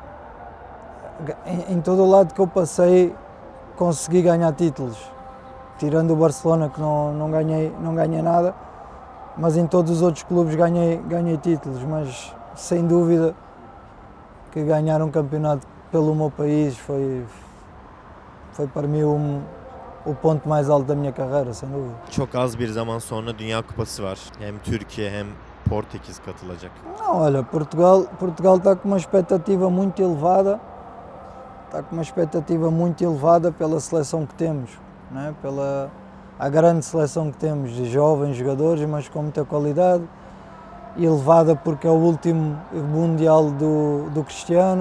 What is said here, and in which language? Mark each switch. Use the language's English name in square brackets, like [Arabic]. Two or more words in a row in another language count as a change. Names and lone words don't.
[Portuguese] Em todo o lado que eu passei consegui ganhar títulos, tirando o Barcelona que não ganhei nada, mas em todos os outros clubes ganhei títulos, mas sem dúvida que ganhar um campeonato pelo meu país foi para mim o ponto mais alto da minha carreira, sem dúvida. [Turkish] Çok az bir zaman sonra Dünya Kupası var. Hem Türkiye hem Portekiz katılacak. [Portuguese] Não, olha, Portugal está com uma expectativa muito elevada, pela seleção que temos, né? Pela a grande seleção que temos de jovens jogadores, mas com muita qualidade, elevada porque é o último Mundial do Cristiano.